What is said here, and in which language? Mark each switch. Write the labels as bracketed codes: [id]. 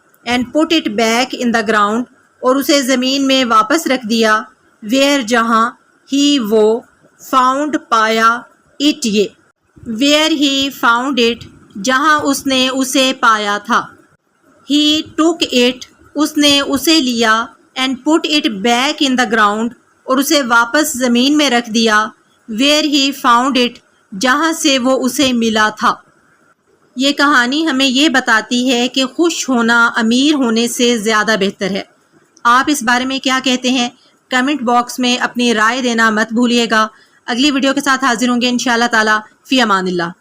[en] And put it back in the ground. [ur] اور اسے زمین میں واپس رکھ دیا. [en] where [ur] جہاں. [en] ہی [ur] وہ. [en] found [ur] پایا. [en] it [ur] یہ. [en] Where he found it. [ur] جہاں اس نے اسے پایا تھا. [en] He took it. [ur] اس نے اسے لیا. [en] And put it back in the ground. [ur] اور اسے واپس زمین میں رکھ دیا. [en] Where he found it. [ur] جہاں سے وہ اسے ملا تھا. یہ کہانی ہمیں یہ بتاتی ہے کہ خوش ہونا امیر ہونے سے زیادہ بہتر ہے. آپ اس بارے میں کیا کہتے ہیں؟ کمنٹ باکس میں اپنی رائے دینا مت بھولیے گا. اگلی ویڈیو کے ساتھ حاضر ہوں گے انشاءاللہ تعالی. فی امان اللہ.